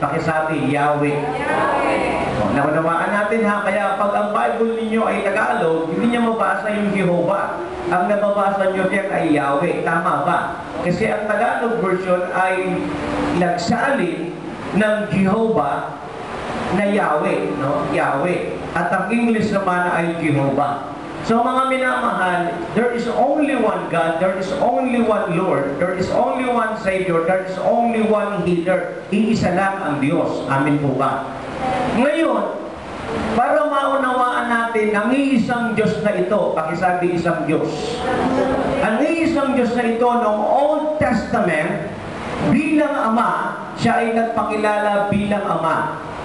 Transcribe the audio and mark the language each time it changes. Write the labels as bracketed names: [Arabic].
[Filipino] Pakisabi, Yahweh. Naunawaan natin ha, kaya pag ang Bible ninyo ay Tagalog, hindi niyo mabasa yung Jehovah. Ang nababasa niyo diyan ay Yahweh. Tama ba? Kasi ang Tagalog version ay nagsali ng Jehovah na Yahweh, no? Yahweh. At ang English naman ay Jehovah. [English] So [Filipino] mga minamahal, [English] there is only one God, there is only one Lord, there is only one Savior, there is only one Healer. [Filipino] Iisa lang ang Diyos. Amin po ba? Ngayon, para maunawaan natin ang iisang Diyos na ito, pakisabi isang Diyos. Ang iisang Diyos na ito noong Old Testament, bilang Ama, siya ay nagpakilala bilang Ama.